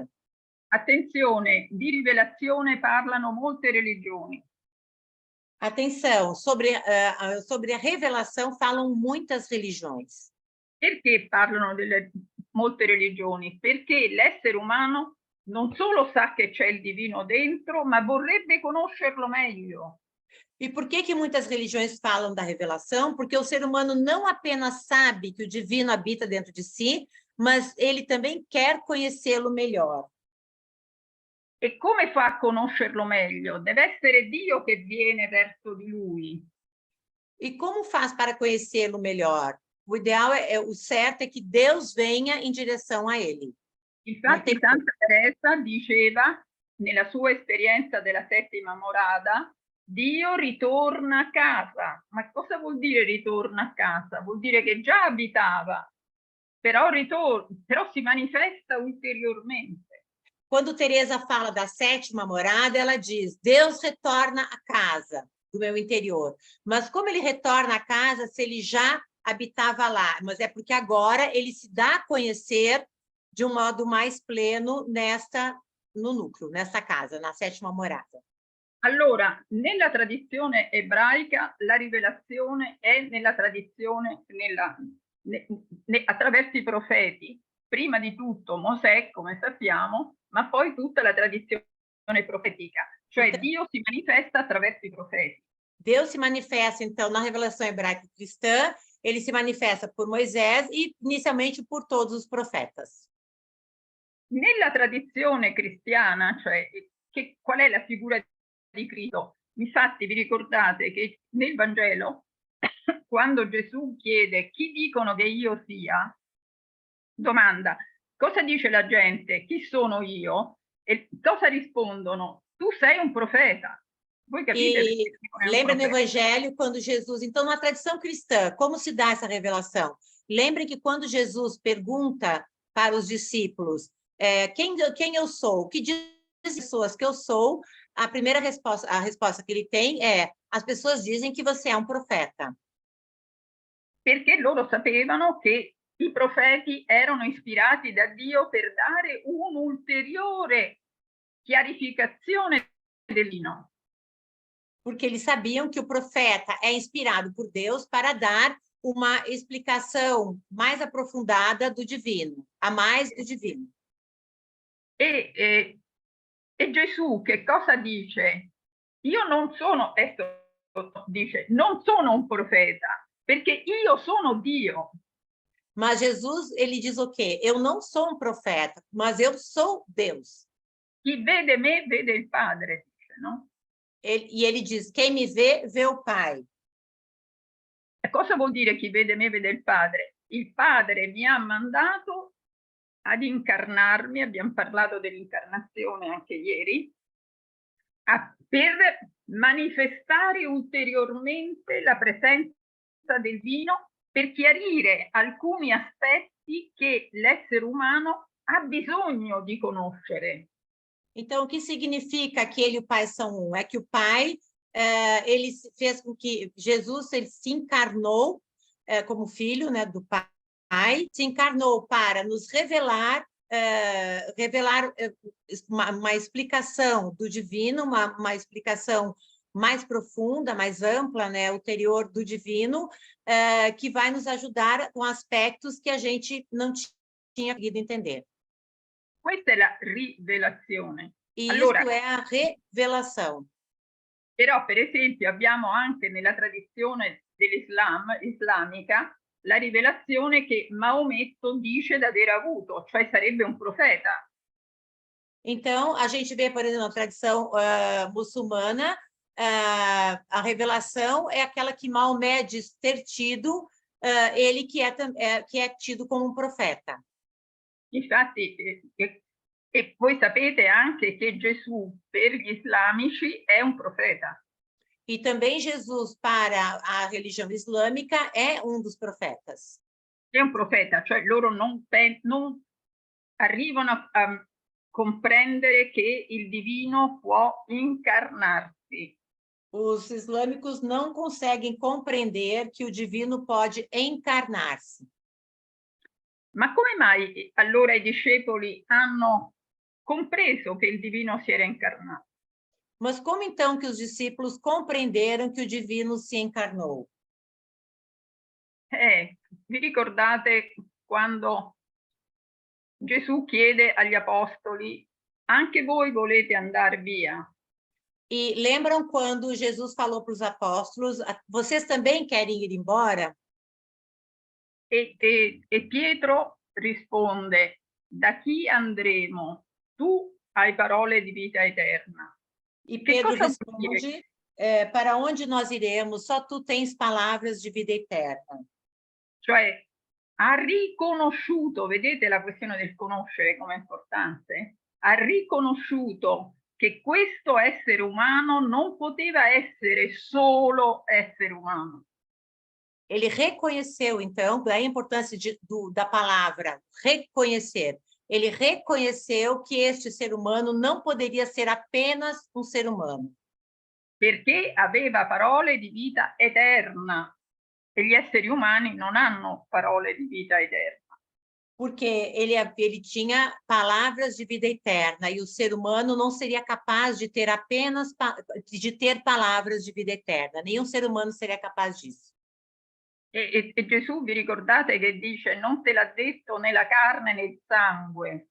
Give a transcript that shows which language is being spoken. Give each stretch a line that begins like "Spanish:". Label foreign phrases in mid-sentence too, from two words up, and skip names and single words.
Italian: Attenzione, di rivelazione parlano molte religioni.
Portuguese: Atenção, sobre a revelação falam muitas religiões.
Italian: Perché parlano delle molte religioni? Perché l'essere umano non solo sa che c'è il divino dentro, ma vorrebbe conoscerlo meglio.
Portuguese: E por que muitas religiões falam da revelação? Porque o ser humano não apenas sabe que o divino habita dentro de si, mas ele também quer conhecê-lo melhor.
Italian: E come fa a conoscerlo meglio? Deve essere Dio che viene verso di lui.
Portuguese: E como faz para conhecê-lo melhor? O ideal o certo é que Deus venha em direção a ele.
Italian: Infatti Santa Teresa diceva, nella sua esperienza della settima morada, Dio ritorna a casa. Ma cosa vuol dire ritorna a casa? Vuol dire che già abitava, però si manifesta ulteriormente.
Portuguese: Quando Teresa fala da sétima morada, ela diz, Deus retorna a casa. do meu interior. Mas como ele retorna à casa se ele já habitava lá? Mas é porque agora ele se dá a conhecer de um modo mais pleno no núcleo, nessa casa, na sétima morada.
Italian: Allora, nella tradizione ebraica la rivelazione è nella tradizione, attraverso i profeti, prima di tutto Mosè, come sappiamo, ma poi tutta la tradizione profetica, cioè Dio si manifesta attraverso i profeti.
Portuguese: Deus se manifesta, então, na revelação hebraica cristã, ele se manifesta por Moisés e, inicialmente, por todos os profetas.
Italian: Nella tradizione cristiana, cioè qual è la figura di Cristo? Infatti vi ricordate che nel Vangelo, quando Gesù chiede chi dicono che io sia, domanda cosa dice la gente, chi sono io? E cosa rispondono? Tu sei un profeta. Voi capite?
Portuguese: E lembra no Evangelho, quando Jesus... Então, na tradição cristã, como se dá essa revelação? Lembrem que quando Jesus pergunta para os discípulos quem eu sou, que dizem as pessoas que eu sou, a resposta que ele tem é: as pessoas dizem que você é um profeta.
Italian: Perché loro sapevano che i profeti erano ispirati da Dio per dare un'ulteriore chiarificazione del divino.
Portuguese: Porque eles sabiam que o profeta é inspirado por Deus para dar uma explicação mais aprofundada do divino, a mais do divino.
Italian: E Gesù che cosa dice? Io non sono, dice, non sono un profeta, perché io sono Dio.
Portuguese: Mas Jesus, ele diz o quê? Eu não sou um profeta, mas eu sou Deus.
Italian: Chi vede me, vede il Padre, dice, no?
Portuguese: E ele diz, quem me vê, vê o Pai.
Italian: E cosa vuol dire chi vede me, vede il Padre? Il Padre mi ha mandato ad incarnarmi, abbiamo parlato dell'incarnazione anche ieri, per manifestare ulteriormente la presenza del divino, per chiarire alcuni aspetti che l'essere umano ha bisogno di conoscere.
Portuguese: Então, o que significa que ele e o Pai são um? É que o Pai, ele fez com que Jesus ele se encarnou como filho, né, do Pai, se encarnou para nos revelar uma explicação do divino, uma explicação mais profunda, mais ampla, né, ulterior do divino, que vai nos ajudar com aspectos que a gente não tinha conseguido entender.
Italian: Questa è la rivelazione. E allora,
Portuguese: isto é a revelação.
Italian: Però, per esempio, abbiamo anche nella tradizione islamica la rivelazione che Maometto dice di aver avuto, cioè sarebbe un profeta.
Portuguese: Então, a gente vê, por exemplo, na tradição muçulmana, a revelação é aquela que Maomé diz ter tido, ele que é tido como um profeta.
Italian: Infatti, e voi sapete anche che Gesù per gli islamici è un profeta.
Portuguese: E também Jesus, para a religião islâmica, é um dos profetas.
Italian: È un profeta, cioè loro non arrivano a comprendere che il divino può incarnarsi.
Portuguese: Os islâmicos não conseguem compreender que o divino pode encarnar-se.
Italian: Ma come mai allora i discepoli hanno compreso che il divino si era incarnato?
Portuguese: Mas como então que os discípulos compreenderam que o divino se encarnou?
Italian: Vi ricordate quando Gesù chiede agli apostoli: anche voi volete andare via?
Portuguese: E lembram quando Jesus falou para os apóstolos: vocês também querem ir embora?
Italian: E Pietro risponde: da chi andremo? Tu hai parole di vita eterna.
Portuguese: E Pedro responde: para onde nós iremos? Só tu tens palavras de vida eterna. Cioè, ha riconosciuto, vedete la questione del conoscere come è importante? Ha riconosciuto che questo essere umano non poteva essere solo essere umano. Ele reconheceu, então, a importância da palavra reconhecer. Ele reconheceu que este ser humano não poderia ser apenas um ser humano. perché aveva parole di vita eterna e gli esseri umani non hanno parole di vita eterna. Porque ele tinha palavras de vida eterna e o ser humano não seria capaz de ter apenas palavras de vida eterna. Nenhum ser humano seria capaz disso.
Italian: E Gesù, vi ricordate che dice: non te l'ha detto né la carne né il sangue.